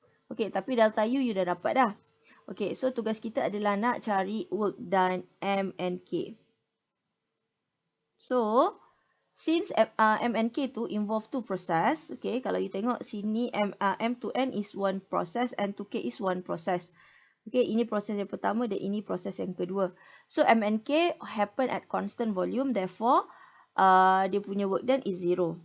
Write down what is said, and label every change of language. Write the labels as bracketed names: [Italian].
[Malay] Okay, tapi delta U you dah dapat dah. Okay, so tugas kita adalah nak cari work done M and K. [English] So, since M and K tu involve two process, okay, [Malay] kalau you tengok sini [English] M to N is one process, N to K is one process. [Malay] Okay, ini proses yang pertama dan ini proses yang kedua. [English] So, M and K happen at constant volume, therefore, [Malay] dia punya [English] work done is 0.